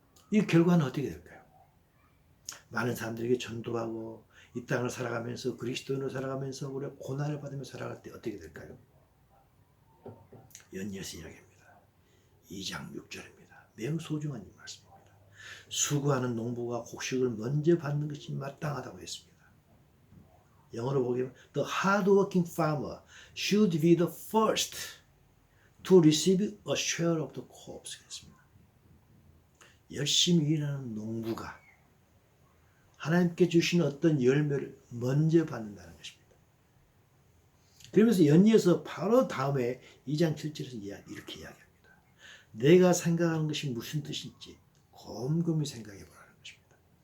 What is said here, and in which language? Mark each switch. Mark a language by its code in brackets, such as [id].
[ko] 이 결과는 어떻게 될까요? 많은 사람들에게 전도하고 이 땅을 살아가면서 그리스도인으로 살아가면서 우리가 고난을 받으며 살아갈 때 어떻게 될까요? 연이어서 이야기합니다. 2장 6절입니다. 매우 소중한 이 말씀입니다. 수고하는 농부가 곡식을 먼저 받는 것이 마땅하다고 했습니다. 영어로 보기에 [en] The hard-working farmer should be the first to receive a share of the crops. [ko] 그랬습니다. 열심히 일하는 농부가 하나님께 주신 어떤 열매를 먼저 받는다는 것입니다. 그러면서 연이어서 바로 다음에 2장 7절에서 이렇게 이야기합니다. 내가 생각하는 것이 무슨 뜻인지 곰곰이 생각해 보라는 것입니다.